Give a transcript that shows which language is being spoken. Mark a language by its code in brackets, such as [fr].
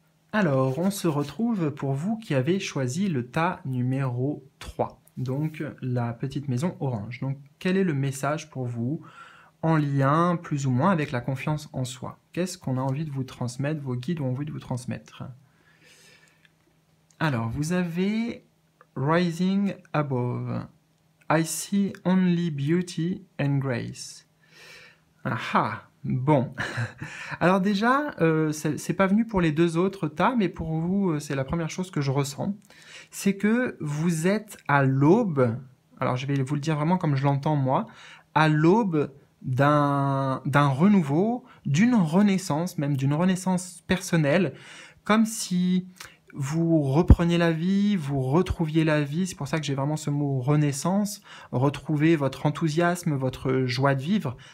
[fr] Alors, on se retrouve pour vous qui avez choisi le tas numéro 3, donc la petite maison orange. Donc quel est le message pour vous ? En lien plus ou moins avec la confiance en soi. Qu'est-ce qu'on a envie de vous transmettre, vos guides ont envie de vous transmettre? Alors, vous avez Rising Above. [en] I see only beauty and grace. [fr] Ah, bon. Alors déjà, c'est pas venu pour les 2 autres tas, mais pour vous, c'est la première chose que je ressens. C'est que vous êtes à l'aube, alors je vais vous le dire vraiment comme je l'entends moi, à l'aube d'un renouveau, d'une renaissance, même d'une renaissance personnelle, comme si vous repreniez la vie, vous retrouviez la vie, c'est pour ça que j'ai vraiment ce mot renaissance, retrouver votre enthousiasme, votre joie de vivre.